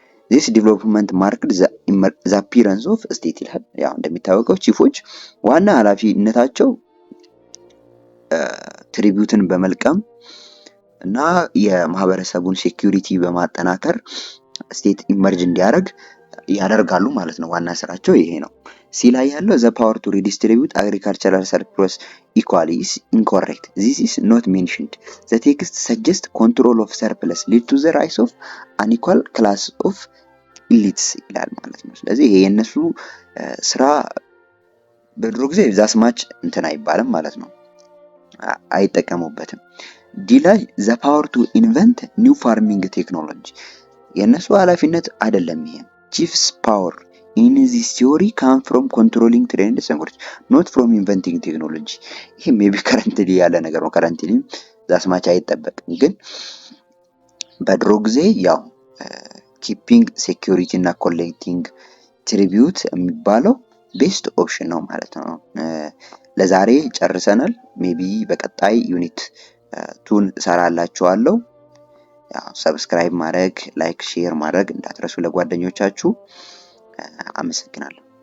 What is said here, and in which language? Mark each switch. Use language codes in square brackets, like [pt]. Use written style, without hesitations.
[en] this development marked the appearance of state [am] ይላል። ያው እንደሚታወቀው ቺፎች ዋና ኃላፊነታቸው ትሪቢዩትን በመልቀም እና የማህበረሰቡን ሴኩሪቲ በማጠናከር ስቴት ኢመርጅ እንዲያደርግ ያደርጋሉ ማለት ነው። ዋና ስራቸው ይሄ ነው። ሲ ላይ ያለው [en] the power to redistribute agricultural surplus equally is incorrect. This is not mentioned. The text suggests control of surplus lead to the rise of unequal class of elites [am] ይላል ማለት ነው። ስለዚህ ይሄ የነሱ ስራ በድሮ ጊዜ ዛስማች እንትን አይባልም ማለት ነው፣ አይጠቀሙበትም። ዲ ላይ [en] the power to invent new farming technology [am] የነሱ ኃላፊነት አይደለም። ይሄ [en] chief's power in this theory come from controlling trade and security not from inventing technology. [am] ይሄ maybe currently ያለ ነገር ነው። currently ዛስማች አይጠበቅም፣ ግን በድሮ ጊዜ ያው [en] keeping security [am] እና [en] collecting tribute [am] የሚባለው ቤስት ኦፕሽን ነው ማለት ነው። ለዛሬ ጨርሰናል። ሜቢ በቀጣይ ዩኒት ቱን እሰራላችኋለሁ። ያው ሰብስክራይብ ማድረግ፣ ላይክ፣ ሼር ማድረግ እንዳትረሱ ለጓደኞቻችሁ። አመሰግናለሁ።